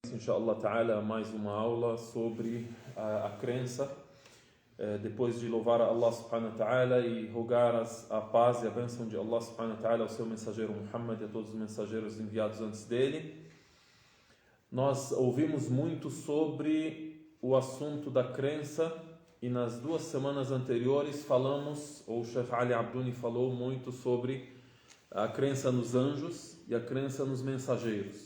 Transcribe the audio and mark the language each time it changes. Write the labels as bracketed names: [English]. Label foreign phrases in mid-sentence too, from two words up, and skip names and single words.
[Portuguese] início, [Arabic] إن شاء الله تعالى, [Portuguese] a mais uma aula sobre a crença. Depois de louvar a [Arabic] الله سبحانه وتعالى [Portuguese] e rogar a paz e a bênção de [Arabic] الله سبحانه وتعالى [Portuguese] ao seu mensageiro Muhammad e a todos os mensageiros enviados antes dele, nós ouvimos muito sobre o assunto da crença e nas 2 semanas anteriores falamos, ou o Sheikh Ali Abduni falou muito sobre a crença nos anjos e a crença nos mensageiros.